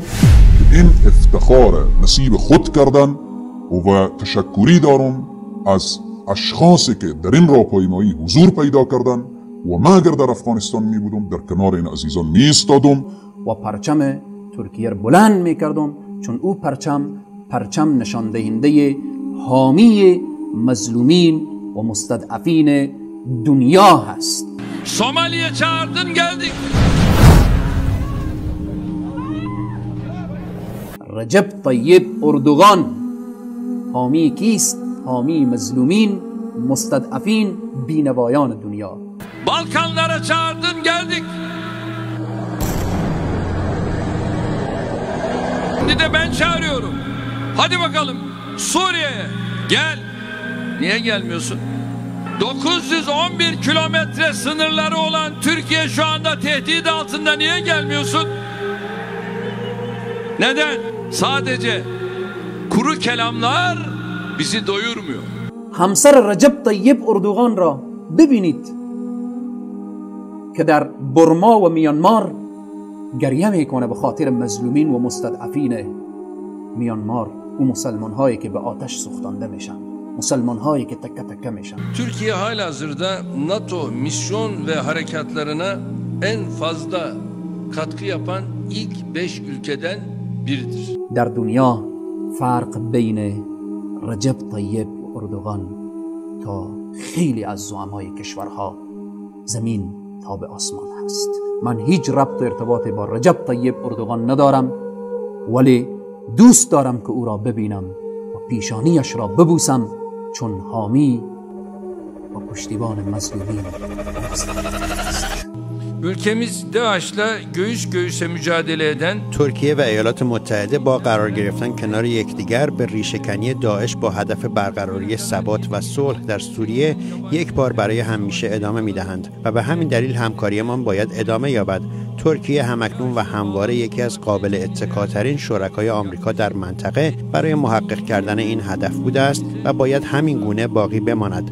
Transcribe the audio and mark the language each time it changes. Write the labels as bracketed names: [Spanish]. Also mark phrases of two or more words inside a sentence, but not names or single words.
[Persian] این افتخار نصیب خود کردن و تشکری دارم از اشخاصی که در این راهپیمایی حضور پیدا کردن و ما اگر در افغانستان می بودم در کنار این عزیزان می ایستادم و پرچم ترکیه بلند می کردم، چون او پرچم نشان دهنده حامی مظلومین و مستضعفین دنیا هست. [Turkish] Somali'ye çağırdın, geldik. [Persian] رجب طیب اردوغان حامی کیست؟ حامی مظلومین، مستضعفین، بینوایان دنیا. [Turkish] Balkanlara çağırdın, geldik. Şimdi de ben çağırıyorum. Hadi bakalım Suriye'ye gel. Niye gelmiyorsun? 911 kilometre sınırları olan Türkiye şu anda tehdit altında, niye gelmiyorsun? Neden? Sadece kuru kelamlar bizi doyurmuyor. [Persian] همسر رجب طیب اردوغان را ببینید که در برما و میانمار گریه میکنه به خاطر مظلومین و مستضعفین میانمار و مسلمان هایی که به آتش سوختانده میشن، مسلمان هایی که تکه تکه میشن. [Turkish] Türkiye halihazırda NATO misyon ve harekatlarına en fazla katkı yapan ilk 5 ülkeden biridir. [Persian] در دنیا فرق بین رجب طیب اردوغان تا خیلی از زعمای کشورها زمین تا به آسمان هست. من هیچ ربط و ارتباطی با رجب طیب اردوغان ندارم، ولی دوست دارم که او را ببینم و پیشانیش را ببوسم، چون حامی و پشتیبان مظلومین است. [Turkish] Ülkemiz DAEŞ'la göğüs göğüse mücadele eden [Persian] ترکیه و ایالات متحده با قرار گرفتن کنار یکدیگر به ریشه‌کنی داعش با هدف برقراری ثبات و صلح در سوریه یک بار برای همیشه ادامه می‌دهند و به همین دلیل همکاریمان باید ادامه یابد. ترکیه همکنون و همواره یکی از قابل اتکاترین شرکای آمریکا در منطقه برای محقق کردن این هدف بوده است و باید همین گونه باقی بماند.